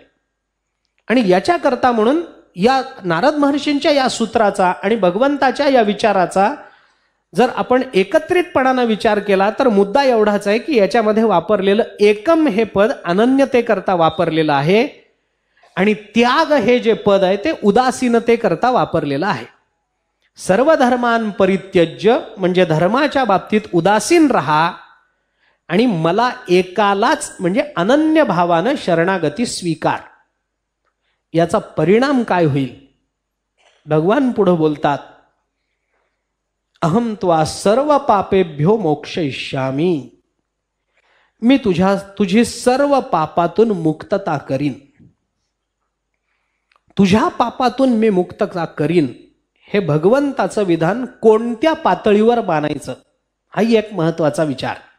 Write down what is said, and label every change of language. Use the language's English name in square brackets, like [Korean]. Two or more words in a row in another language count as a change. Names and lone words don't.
[Marathi] आणि याच्याकरता म्हणून या नारद महर्षींच्या या सूत्राचा आणि भगवंताच्या या विचाराचा जर आपण एकत्रितपणाने विचार केला तर मुद्दा एवढाच आहे की याच्यामध्ये वापरलेलं एकम हे पद अनन्यतेकरता वापरलेलं आहे आणि त्याग हे जे पद आहे ते उदासीनतेकरता वापरलेलं आहे. [Sanskrit] सर्व धर्मान परित्यज्य [Marathi] म्हणजे धर्माच्या बाबतीत उदासीन राहा आणि मला एकालाच म्हणजे अनन्य भावानं शरणागती स्वीकार. याचा परिणाम काय होईल? भगवान पुढे बोलतात, [Sanskrit] अहम त्वा सर्व पापेभ्यो मोक्षयिष्यामी. [Marathi] मी तुझी सर्व पापातून मुक्तता करीन. तुझ्या पापातून मी मुक्त करीन, हे भगवंताचं विधान कोणत्या पातळीवर मानायचं, हाही एक महत्वाचा विचार.